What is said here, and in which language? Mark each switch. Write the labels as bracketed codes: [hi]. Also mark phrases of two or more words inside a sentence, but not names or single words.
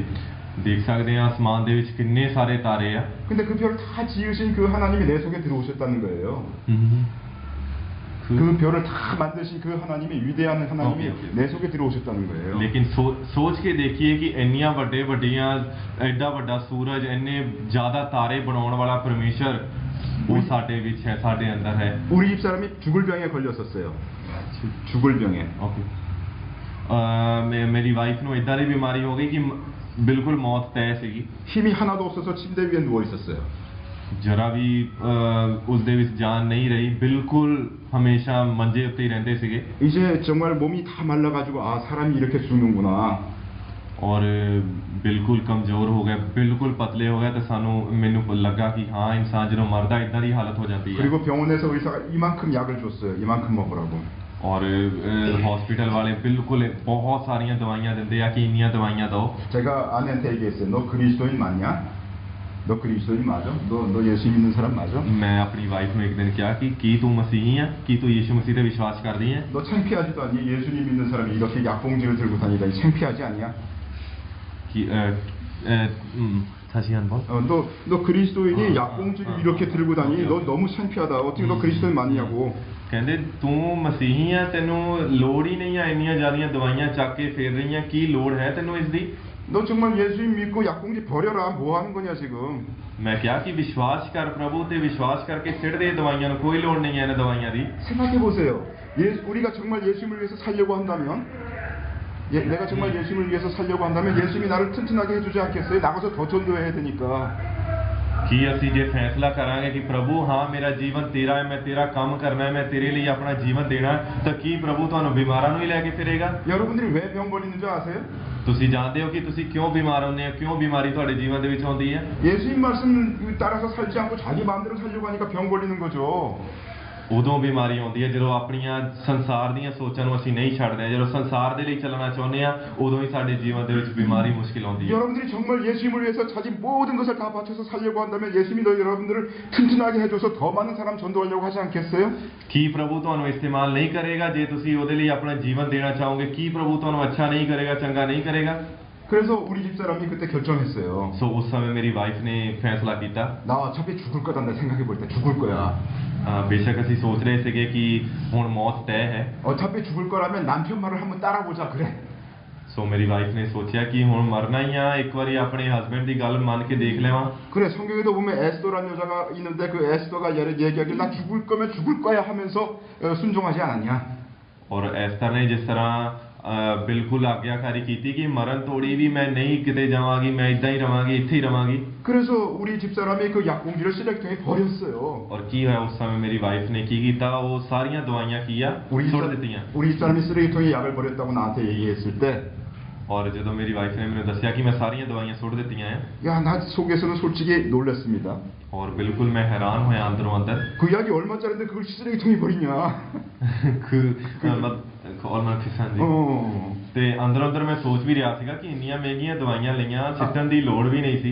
[pa] ਦੇਖ ਸਕਦੇ ਆ ਆਸਮਾਨ ਦੇ ਵਿੱਚ ਕਿੰਨੇ ਸਾਰੇ ਤਾਰੇ ਆ [ko] 근데 그 별을 다 지으신 그 하나님이 내 속에 들어오셨다는 거예요. 그 별을 다 만드신 그 하나님이 위대한 하나님이 내 속에 들어오셨다는 거예요. [pa] ਲੇਕਿਨ ਸੋਚ ਕੇ ਦੇਖੀਏ ਕਿ ਇੰਨੀਆਂ ਵੱਡੀਆਂ ਐਡਾ ਵੱਡਾ ਸੂਰਜ ਇੰਨੇ ਜ਼ਿਆਦਾ ਤਾਰੇ ਬਣਾਉਣ ਵਾਲਾ ਪਰਮੇਸ਼ਰ ਉਹ ਸਾਡੇ ਵਿੱਚ ਹੈ ਸਾਡੇ ਅੰਦਰ ਹੈ [ko] 우리 집사람이 죽을 병에 걸렸었어요. 죽을 병에. [pa] ਮੇਰੀ ਵਾਈਫ ਨੂੰ ਇਦਾਂ ਦੀ ਬਿਮਾਰੀ ਹੋ ਗਈ ਕਿ ਬਿਲਕੁਲ ਮੌਤ ਤੈਅ ਸੀਗੀ [ko] 힘이 하나도 없어서 침대 위에 누워 있었어요. [pa] ਜਰਾ ਵੀ ਉਸ ਦੇ ਵਿੱਚ ਜਾਨ ਨਹੀਂ ਰਹੀ ਬਿਲਕੁਲ ਹਮੇਸ਼ਾ ਮੰਜੇ ਉੱਤੇ ਹੀ ਰਹਿੰਦੇ ਸੀਗੇ [ko] 이제 정말 몸이 다 말라가지고 아 사람이 이렇게 죽는구나. [pa] ਔਰ ਬਿਲਕੁਲ ਕਮਜ਼ੋਰ ਹੋ ਗਿਆ ਬਿਲਕੁਲ ਪਤਲੇ ਹੋ ਗਿਆ ਤੇ ਸਾਨੂੰ ਮੈਨੂੰ ਲੱਗਾ ਕਿ ਹਾਂ ਇਨਸਾਨ ਜਦੋਂ ਮਰਦਾ ਇਦਾਂ ਦੀ ਹਾਲਤ ਹੋ ਜਾਂਦੀ ਹੈ [ko] 그리고 병원에서 의사가 이만큼 약을 줬어요. 이만큼 먹으라고. [pa] ਔਰ ਹਸਪੀਟਲ ਵਾਲੇ ਬਿਲਕੁਲ ਬਹੁਤ ਸਾਰੀਆਂ ਦਵਾਈਆਂ ਦਿੰਦੇ ਆ ਕਿ ਇੰਨੀਆਂ ਦਵਾਈਆਂ ਦਿਓ [ko] 제가 아내한테 얘기했어요. 너 그리스도인 맞냐? 너 그리스도인 맞아? 너 예수 믿는 사람 맞아? [pa] ਮੈਂ ਆਪਣੀ ਵਾਈਫ ਨੂੰ ਇੱਕ ਦਿਨ ਕਿਹਾ ਕਿ ਕੀ ਤੂੰ ਮਸੀਹੀ ਆ ਕੀ ਤੂੰ ਯੀਸ਼ੂ ਮਸੀਹ ਤੇ ਵਿਸ਼ਵਾਸ ਕਰਦੀ ਹੈ [ko] 너 창피하지도 않니? 예수님 믿는 사람이 이렇게 약봉지를 들고 다니다니 창피하지 않냐? ਕਿ 다시 한번 너 그리스도인이 약봉지를 이렇게 들고 다니니 너 너무 창피하다. 어떻게 너 그리스도인 맞냐고. [pa] ਕਹਿੰਦੇ ਤੂੰ ਮਸੀਹੀ ਆ ਤੈਨੂੰ ਲੋੜ ਹੀ ਨਹੀਂ ਆ ਇੰਨੀਆਂ ਜ਼ਿਆਦੀਆਂ ਦਵਾਈਆਂ ਚੱਕ ਕੇ ਫੇਰ ਰਹੀਆਂ ਕੀ ਲੋੜ ਹੈ ਤੈਨੂੰ ਇਸ ਦੀ [ko] 너 정말 예수님 믿고 약봉지 버려라. 뭐 하는 거냐 지금. [pa] ਮੈਂ ਕਿਹਾ ਕਿ ਵਿਸ਼ਵਾਸ ਕਰ ਪ੍ਰਭੂ ਤੇ ਵਿਸ਼ਵਾਸ ਕਰਕੇ ਸਿੱਟ ਦੇ ਦਵਾਈਆਂ ਨੂੰ ਕੋਈ ਲੋੜ ਨਹੀਂ ਹੈ ਇਹਨਾਂ ਦਵਾਈਆਂ ਦੀ [ko] 생각해 보세요. 우리가 정말 예수님을 위해서 살려고 한다면 내가 정말 예수님을 위해서 살려고 한다면 예수님이 나를 튼튼하게 해주지 않겠어요? 나가서 더 전도해야 되니까. [pa] ਕੀ ਅਸੀਂ ਜੇ ਫੈਸਲਾ ਕਰਾਂਗੇ ਕਿ ਪ੍ਰਭੂ ਹਾਂ ਮੇਰਾ ਜੀਵਨ ਤੇਰਾ ਹੈ ਮੈਂ ਤੇਰਾ ਕੰਮ ਕਰਨਾ ਹੈ ਮੈਂ ਤੇਰੇ ਲਈ ਆਪਣਾ ਜੀਵਨ ਦੇਣਾ ਹੈ, ਤਾਂ ਕੀ ਪ੍ਰਭੂ ਤੁਹਾਨੂੰ ਬਿਮਾਰਾਂ ਨੂੰ ਹੀ ਲੈ ਕੇ ਫਿਰੇਗਾ [ko] 여러분들이 왜 병 걸리는 줄 아세요? [pa] ਤੁਸੀਂ ਜਾਣਦੇ ਹੋ ਕਿ ਤੁਸੀਂ ਕਿਉਂ ਬਿਮਾਰ ਹੁੰਦੇ ਹੋ ਕਿਉਂ ਬਿਮਾਰੀ ਤੁਹਾਡੇ ਜੀਵਨ ਦੇ ਵਿੱਚ ਆਉਂਦੀ ਹੈ [ko] 예수님 말씀 따라서 살지 않고 자기 마음대로 살려고 하니까 병 걸리는 거죠. [pa] ਉਦੋਂ ਬਿਮਾਰੀ ਆਉਂਦੀ ਹੈ ਜਦੋਂ ਆਪਣੀਆਂ ਸੰਸਾਰ ਦੀਆਂ ਸੋਚਾਂ ਨੂੰ ਅਸੀਂ ਨਹੀਂ ਛੱਡਦੇ ਜਦੋਂ ਸੰਸਾਰ ਦੇ ਲਈ ਚੱਲਣਾ ਚਾਹੁੰਦੇ ਆ ਉਦੋਂ ਹੀ ਸਾਡੇ ਜੀਵਨ ਦੇ ਵਿੱਚ ਬਿਮਾਰੀ ਮੁਸ਼ਕਿਲ ਆਉਂਦੀ ਹੈ [ko] 여러분들이 정말 예수님을 위해서 자기 모든 것을 다 바쳐서 살려고 한다면 예수님이 여러분들을 튼튼하게 해줘서 더 많은 사람 전도하려고 하지 않겠어요? [pa] ਕੀ ਪ੍ਰਭੂ ਤੁਹਾਨੂੰ ਇਸਤੇਮਾਲ ਨਹੀਂ ਕਰੇਗਾ ਜੇ ਤੁਸੀਂ ਉਹਦੇ ਲਈ ਆਪਣਾ ਜੀਵਨ ਦੇਣਾ ਚਾਹੋਗੇ ਕੀ ਪ੍ਰਭੂ ਤੁਹਾਨੂੰ ਅੱਛਾ ਨਹੀਂ ਕਰੇਗਾ ਚੰਗਾ ਨਹੀਂ ਕਰੇਗਾ [ko] 그래서 우리 집사람이 그때 결정했어요. [pa] ਸੋ ਉਸ ਸਮੇਂ ਮੇਰੀ ਵਾਈਫ ਨੇ ਫੈਸਲਾ ਕੀਤਾ [ko] 나 어차피 죽을 거다. 생각해 볼 때 죽을 거야. [pa] ਬੇਸ਼ੱਕ ਅਸੀਂ ਸੋਚ ਰਹੇ ਸੀਗੇ ਕਿ ਹੁਣ ਮੌਤ ਤੈਅ ਹੈ [ko] 어차피 죽을 거라면 남편 말을 한번 따라보자 그래. [pa] ਸੋ ਮੇਰੀ ਵਾਈਫ ਨੇ ਸੋਚਿਆ ਕਿ ਹੁਣ ਮਰਨਾ ਹੀ ਆ ਇੱਕ ਵਾਰੀ ਆਪਣੇ ਹਸਬੰਡ ਦੀ ਗੱਲ ਮੰਨ ਕੇ ਦੇਖ ਲਵਾਂ [ko] 그래 성경에도 보면 에스더라는 여자가 있는데 그 에스더가 얘기하길 나 죽을 거면 죽을 거야 하면서 순종하지 않았냐? [pa] ਔਰ ਐਸਤਰ ਨੇ ਜਿਸ ਤਰ੍ਹਾਂ ਬਿਲਕੁਲ ਆਗਿਆਕਾਰੀ ਕੀਤੀ ਕਿ ਮਰਨ ਤੋੜੀ ਵੀ ਮੈਂ ਨਹੀਂ ਕਿਤੇ ਜਾਵਾਂਗੀ ਮੈਂ ਇਦਾਂ ਹੀ ਰਵਾਂਗੀ ਇੱਥੇ ਹੀ ਰਵਾਂਗੀ [ko] 그래서 우리 집사람이 그 약봉지를 쓰레기통에 버렸어요. [pa] ਔਰ ਕੀ ਹੋਇਆ ਉਸ ਸਮੇਂ ਮੇਰੀ ਵਾਈਫ ਨੇ ਕੀ ਕੀਤਾ ਉਹ ਸਾਰੀਆਂ ਦਵਾਈਆਂ ਕੀ ਆ ਸੁੱਟ ਦਿੱਤੀਆਂ [ko] 우리 집사람이 쓰레기통에 약을 버렸다고 나한테 얘기했을 때 [pa] ਔਰ ਜਦੋਂ ਮੇਰੀ ਵਾਈਫ ਨੇ ਮੈਨੂੰ ਦੱਸਿਆ ਕਿ ਮੈਂ ਸਾਰੀਆਂ ਦਵਾਈਆਂ ਸੁੱਟ ਦਿੱਤੀਆਂ ਆ [ko] 야, 나 속에서는 솔직히 놀랐습니다. [pa] ਔਰ ਬਿਲਕੁਲ ਮੈਂ ਹੈਰਾਨ ਹੋਇਆ ਅੰਦਰੋਂ ਅੰਦਰ [ko] 그 약이 얼마짜리인데 그걸 쓰레기통에 버리냐? [pa] ਔਰ ਮੈਂ ਫਿਸਾਂਦੀ ਤੇ ਅੰਦਰੋਂ ਅੰਦਰ ਮੈਂ ਸੋਚ ਵੀ ਰਿਹਾ ਸੀਗਾ ਕਿ ਇੰਨੀਆਂ ਮਹਿੰਗੀਆਂ ਦਵਾਈਆਂ ਲਈਆਂ ਸਿੱਟਣ ਦੀ ਲੋੜ ਵੀ ਨਹੀਂ ਸੀ